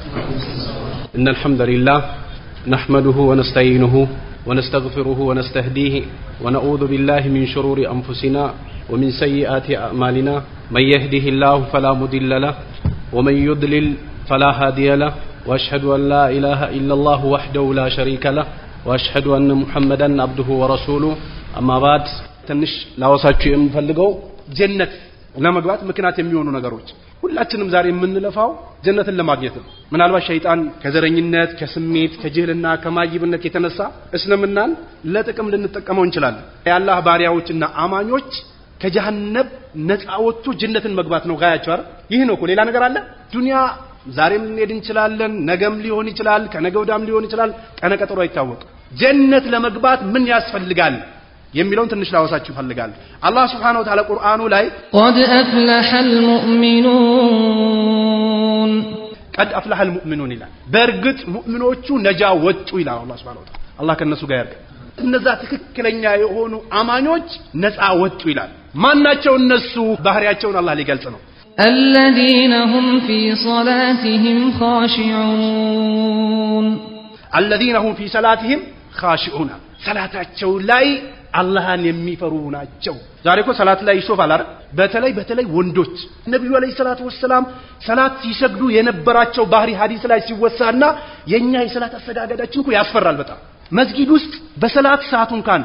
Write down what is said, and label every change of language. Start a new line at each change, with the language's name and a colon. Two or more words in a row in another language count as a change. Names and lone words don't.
Arabic: إن الحمد لله نحمده ونستعينه ونستغفره ونستهديه ونعوذ بالله من شرور أنفسنا ومن سيئات أعمالنا من يهده الله فلا مضل له ومن يضلل فلا هادي له وأشهد أن لا إله إلا الله وحده لا شريك له وأشهد أن محمدا عبده ورسوله أما بعد
Amharic: ትንሽ ላወሳችሁ የምፈልገው ጀነት ለመግባት ምክንያት የሚሆኑ ነገሮች ሁላችንም ዛሬ የምንለፋው ጀነትን ለማግኘት ነው። ምናልባት ሸይጣን ከዘረኝነት ከስሜት ከጅህልና ከማይብነት የተነሳ እስልምናን ለጥቅም ልንጠቀመው እንችላለን። የአላህ ባሪያዎችና አማኞች ከጀሃነም ነፃ ወጥቶ ጀነትን መግባት ነው ጋያቸው አይደል? ይህ ነው እኮ ሌላ ነገር አለ? ዱንያ ዛሬም ልንሄድ እንችላለን፣ ነገም ሊሆን ይችላል፣ ከነገ ወዲያም ሊሆን ይችላል፣ ቀነቀጠሮ አይታወቅም። ጀነት ለመግባት ምን ያስፈልጋል የሚለውን ትንሽ ላወሳችሁ ፈልጋለሁ። አላህ
Arabic: سبحانه وتعالى
Amharic: ቁርአኑ ላይ
Arabic: قد أفلح المؤمنون قد أفلح المؤمنون
Amharic: ይላል። በእርግጥ ሙእሚኖቹ ነጃ ወጡ ይላል አላህ
Arabic: سبحانه وتعالى።
Amharic: አላህ ከነሱ ጋር ያርግ። እነዛ ትክክለኛ የሆኑ አማኞች ነፃ ወጡ ይላል። ማናቸው እነሱ? ባህሪያቸውን አላህ ሊገልጽ ነው።
Arabic: الذين هم في صلاتهم خاشعون الذين هم في صلاتهم خاشعون
Amharic: ሰላታቸው ላይ አላህን የሚፈሩ ናቸው። ዛሬ እኮ ሰላት ላይ ይሾፋል አይደል? በተለይ ወንዶች ነብዩ
Arabic: عليه الصلاة والسلام
Amharic: ሰላት ሲሰግዱ የነበራቸው ባህሪ ሐዲስ ላይ ሲወሳና የኛ የሰላት አሰጋገዳችን እኮ ያስፈራል በጣም። መስጊድ ውስጥ በሰላት ሰዓቱን ካን